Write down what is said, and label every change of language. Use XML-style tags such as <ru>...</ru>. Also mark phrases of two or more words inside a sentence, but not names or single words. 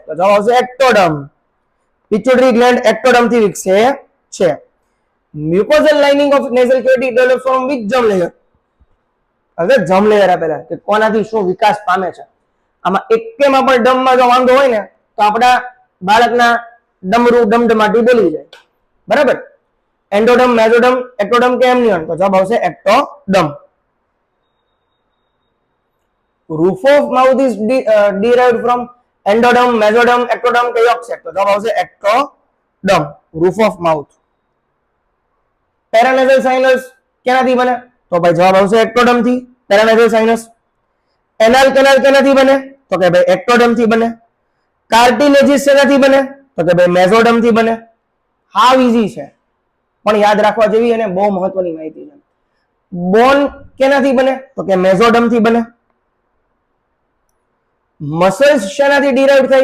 <gu>તો જવાબ આવશે ectoderm.</gu> <en>Pituitary gland ectoderm</en> <gu>થી વિકસે છે.</gu> <en>Mucosal lining of nasal cavity develops from which germ layer?</en> <gu>હવે</gu> <en>germ layer</en> <gu>આપેલા કે કોનાથી શું વિકાસ પામે છે. આમાં એકેમાં પણ ડમમાં જો વાંધો હોય ને તો આપણા બાળકના ડમરું ડમડમાટી બોલી જાય. બરાબર, એન્ડોડમ, મેસોડમ, એક્ટોડમ કે એમનિયન? તો જવાબ આવશે એક્ટોડમ.</gu> <en>Roof of mouth is derived from endoderm, mesoderm, ectoderm કે yolk sac?</en> <gu>તો જવાબ આવશે ectoderm.</gu> <en>Roof of mouth. Paranasal sinus</en> <gu>કેનાથી બને? તો ભાઈ જવાબ આવશે ectoderm થી.</gu> <en>Paranasal sinus. Anal canal</en> <gu>કેનાથી બને? તો કે ભાઈ ectoderm થી બને. Cartilaginous શેનાથી બને? તો કે ભાઈ mesoderm થી બને.</gu> <en>how easy</en> <gu>છે પણ યાદ રાખવા જેવી અને બહુ મહત્વની માહિતી છે. બોન કેનાથી બને? તો કે mesoderm થી બને. મસલ્સ શેનાથી ડિરાઇવ થાય?</gu>